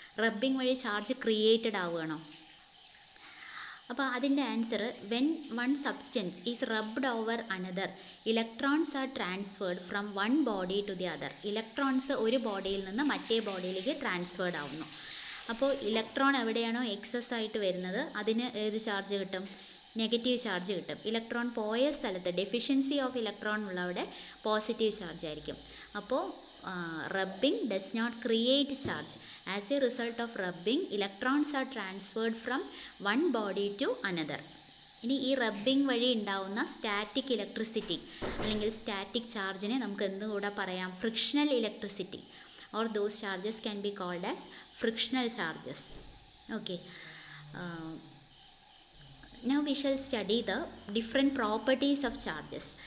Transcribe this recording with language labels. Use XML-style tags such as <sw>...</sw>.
<ml>Rubbing വഴി charge created ആവുകയാണോ? അപ്പോൾ അതിൻ്റെ answer,</ml> <en>When one substance is rubbed over another electrons are transferred from one body to the other.</en> <ml>Electrons ഒരു ബോഡിയിൽ നിന്ന് മറ്റേ ബോഡിയിലേക്ക് ട്രാൻസ്ഫേർഡ് ആവുന്നു. അപ്പോൾ ഇലക്ട്രോൺ എവിടെയാണോ എക്സസ് ആയിട്ട് വരുന്നത് അതിന് ഏത് ചാർജ് കിട്ടും? നെഗറ്റീവ് ചാർജ് കിട്ടും. ഇലക്ട്രോൺ പോയ സ്ഥലത്ത് deficiency of electron ഉള്ളവിടെ positive charge ആയിരിക്കും.</ml> <en>അപ്പോൾ rubbing does not create charge. As a result of rubbing, electrons are transferred from one body to another.</en> <ml>ഇനി ഈ റബ്ബിംഗ് വഴി ഉണ്ടാവുന്ന സ്റ്റാറ്റിക് ഇലക്ട്രിസിറ്റി അല്ലെങ്കിൽ സ്റ്റാറ്റിക് ചാർജിനെ നമുക്ക് എന്തുകൂടെ പറയാം?</ml> <en>Frictional electricity or those charges can be called as frictional charges. Okay, now we shall study the different properties of charges.</en>